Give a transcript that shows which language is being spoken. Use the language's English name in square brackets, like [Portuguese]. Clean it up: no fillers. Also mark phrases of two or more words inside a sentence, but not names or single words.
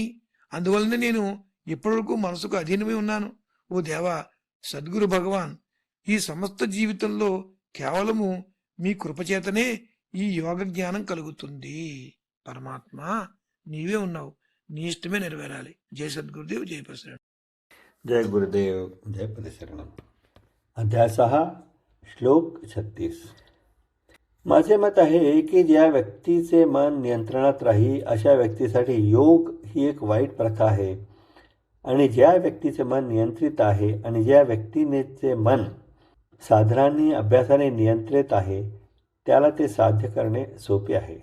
[Telugu] అందువలన నేను ఇప్పటివరకు మనసుకు అధీనమై ఉన్నాను. ఓ దేవా, సద్గురు భగవాన్, ఈ సమస్త జీవితంలో కేవలము మీ కృపచేతనే ఈ యోగ జ్ఞానం కలుగుతుంది. పరమాత్మ నీవే ఉన్నావు, నీ ఇష్టమే నెరవేరాలి. జై సద్గురుదేవ్, జై ప్రసరణ. [Marathi] जय गुरुदेव, जय पदशरणम. अध्याय 6 श्लोक 36. माझे मत आहे की ज्या व्यक्तीचे मन नियंत्रणात राही अशा व्यक्तीसाठी योग ही एक वाईट प्रथा आहे आणि ज्या व्यक्तीचे मन नियंत्रित आहे आणि ज्या व्यक्तीचे मन साधनांनी अभ्यासाने नियंत्रित आहे त्याला ते साध्य करणे सोपे आहे.